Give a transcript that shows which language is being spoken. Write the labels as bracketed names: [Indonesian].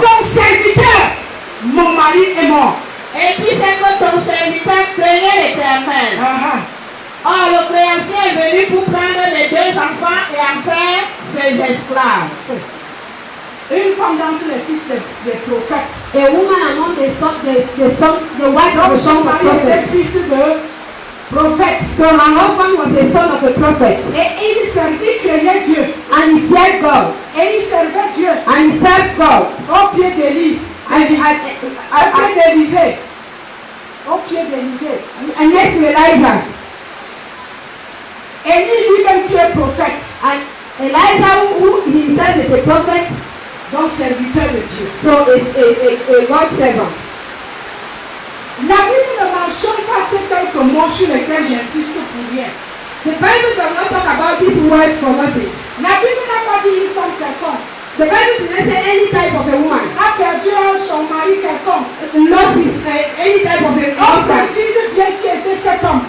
[French] ton serviteur, mon mari est mort. Et tu sais que ton serviteur craignait l'Éternel. Or, le créancier est venu pour prendre les 2 enfants et en faire ses esclaves. Une femme d'entre les fils des prophètes. [English] A woman among the wives of the [French] Son [English] sons of [French] mari était [English] prophets. [French] fils de prophète. [English] So her husband was the son of a prophet. [French] Et il craignait Dieu. [English] And he feared God. [French] Et il servait Dieu. [English] And he served God. [French] Au pied d'Élie. Au pied d'Élisée. Au pied d'Élisée. [English] And next to Elijah. [French] Élie lui-même qui est prophète. [English] And Elijah, who himself is a prophet, [French] donc serviteur de Dieu. [English] so is a God servant. [French] La Bible ne mentionne pas ces quelques mots sur lesquels j'insiste pour rien. [English] The Bible does not talk about these words for nothing. [French] La Bible n'a pas dit une femme quelconque. [English] The Bible does not say any type of a woman. [French] A perdu son mari quelconque. [English] Lost his any type of a [French] On [English] husband. [French] précise bien qui était cet homme.